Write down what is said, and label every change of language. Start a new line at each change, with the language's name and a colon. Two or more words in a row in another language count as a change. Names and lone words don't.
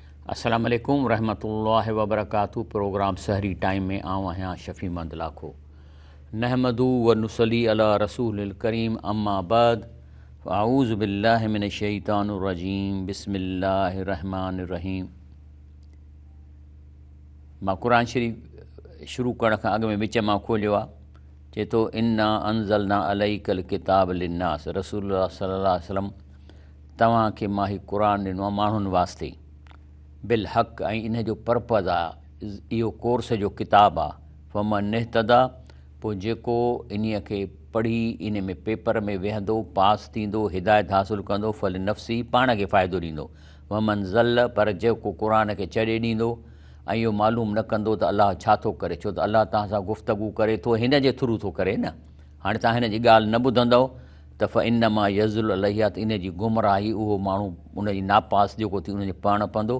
Arabic: السلام عليكم ورحمة الله وبركاته.
Sindhi: प्रोग्राम सहरी टाइम में आऊँ आहियां शफ़ी मंद लाखो।
Arabic: نحمده ونصلي على رسوله الكريم أما بعد أعوذ بالله من الشيطان الرجيم بسم الله الرحمن الرحيم.
Sindhi: मां कुरान शरीफ़ शुरू करण खां अॻु में विच मां खोलियो आहे, चए थो
Arabic: إنا أنزلنا عليك الكتاب للناس. رسول الله صلى الله عليه وسلم
Sindhi: तव्हांखे मां ही क़ुरान ॾिनो आहे माण्हुनि वास्ते
Arabic: بالحق,
Sindhi: ऐं इन जो पर्पज़ आहे, इहो कोर्स जो किताबु आहे।
Arabic: فمن اهتدى,
Sindhi: पोइ जेको इन्हीअ खे पढ़ी इन में पेपर में वेहंदो, पास थींदो, हिदायत हासिलु कंदो,
Arabic: فلنفسه,
Sindhi: पाण खे फ़ाइदो ॾींदो।
Arabic: ومن ضل,
Sindhi: पर जेको क़ुरान खे छॾे ॾींदो ऐं इहो मालूम न कंदो त अलाह छा थो करे, छो त अलाह तव्हां सां गुफ़्तगू करे थो, हिन जे थ्रू थो करे न। हाणे तव्हां हिन जी ॻाल्हि न ॿुधंदव त
Arabic: فإنما يضل عليها,
Sindhi: त इन जी गुमराही उहो माण्हू उन जी नापास जेको थी उन जे पाण पवंदो।